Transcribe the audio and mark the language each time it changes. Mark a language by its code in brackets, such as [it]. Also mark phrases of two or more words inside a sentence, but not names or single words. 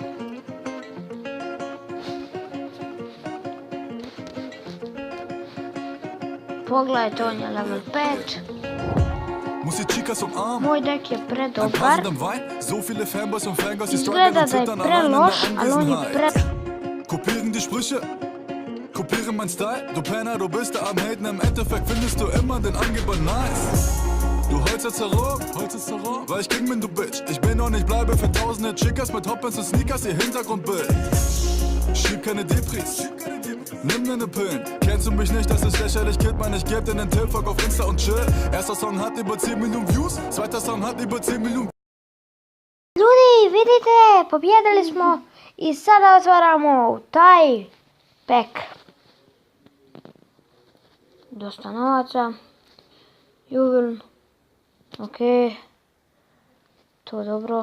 [bs] Pogledajte, on je level 5. Moj dek je predobar. Izgleda da je preloš, ali on je [de] Kopieren die Sprüche, kopieren mein Style. Du Penner, du bist da am Haten, im Endeffekt findest du immer den Angeber nice. Du holst jetzt herum, weil ich King bin, du Bitch. Ich bin und ich bleibe für tausende Chickas mit Hoppens und Sneakers, ihr Hintergrundbild. Schieb keine Depris, nimm deine Pillen. Kennst du mich nicht, das ist lächerlich, [en] Kid, man, [de] ich geb dir den Tipp, fuck auf Insta und chill. Erster Song hat über 10 Millionen Views, zweiter Song hat über 10 Millionen. [bs] Ljudi, vidite, pobjedili smo i sada otvaramo taj pack. Dosta novaca. Jubil. Ok. To dobro.